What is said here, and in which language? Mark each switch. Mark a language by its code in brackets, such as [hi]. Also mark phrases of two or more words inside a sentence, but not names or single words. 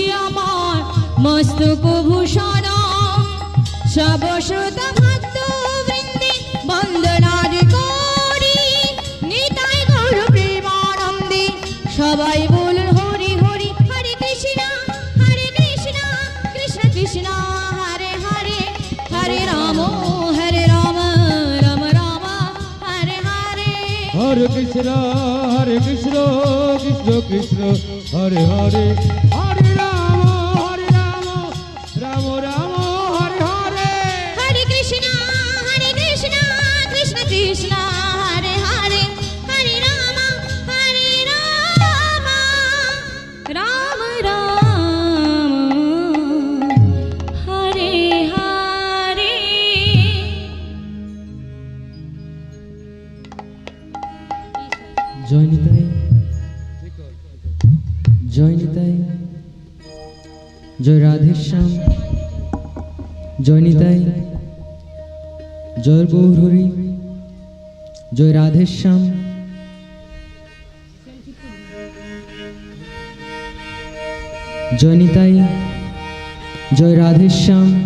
[bn] আমার মস্তক ভূষণ সব সুত ভক্ত বৃন্দে বন্দনার করি নিতাই গৌর প্রেমানন্দে সবাই বলুন হরি হরি [sa] হরে কৃষ্ণ কৃষ্ণ কৃষ্ণ হরে হরে হরে রাম রাম রাম হরে হরে हरे कृष्ण कृष्ण कृष्ण हरे हरे हरे राम राम राम हरे हरे हरे कृष्ण कृष्ण कृष्ण हरे हरे हरे राम राम राम हरे हरे [bn] জয় নিতাই জয় নিতাই জয় রাধেশ্যাম জয় নিতাই জয় গৌরহরি জয় রাধেশ্যাম জয় নিতাই জয় রাধেশ্যাম